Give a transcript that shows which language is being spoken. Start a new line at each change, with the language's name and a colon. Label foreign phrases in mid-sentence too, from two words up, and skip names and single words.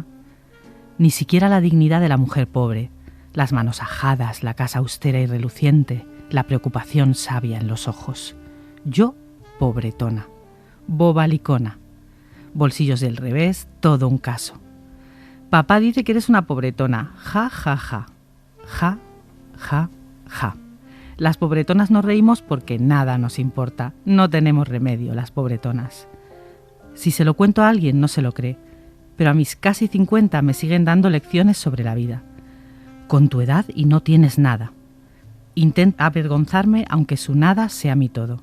Spanish: Ni siquiera la dignidad de la mujer pobre. Las manos ajadas, la casa austera y reluciente, la preocupación sabia en los ojos. Yo, pobretona. Bobalicona. Bolsillos del revés, todo un caso. Papá dice que eres una pobretona. Ja, ja, ja. Ja, ja, ja. Las pobretonas nos reímos porque nada nos importa. No tenemos remedio, las pobretonas. Si se lo cuento a alguien, no se lo cree. Pero a mis casi 50 me siguen dando lecciones sobre la vida. Con tu edad y no tienes nada. Intenta avergonzarme aunque su nada sea mi todo.